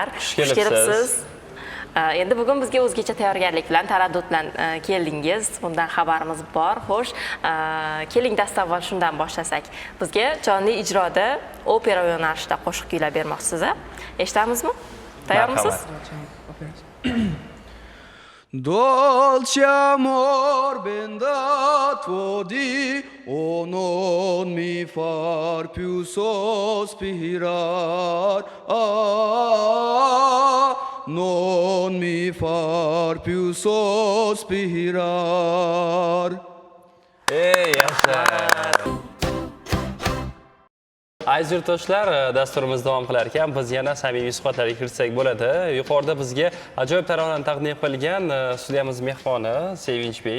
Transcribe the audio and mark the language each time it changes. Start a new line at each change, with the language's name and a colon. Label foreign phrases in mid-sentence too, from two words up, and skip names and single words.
Uzbek: Xush kelibsiz. Endi bugun bizga o'zgacha tayyorgarlik bilan, taraddud bilan keldingiz. Bundan xabarimiz bor. Xo'sh, keling dastavval shundan boshlasak. Bizga jonli ijroda opera yo'nalishida qo'shiq kuylab bermoqchisiz. Eshitamizmi? Tayyormisiz?
Italian: Dolce amor bendato di o non mi far più sospirar, non mi far più sospirar.
Uzbek: Ey, yaxshi. Aziz yurtdoshlar, dasturimiz davom qilar ekan. Biz yana samimiy suhbatlarga kirsak bo'ladi. Yuqorida bizga ajoyib taronani taqdim qilgan studiyamiz mehmoni Sevinchbek.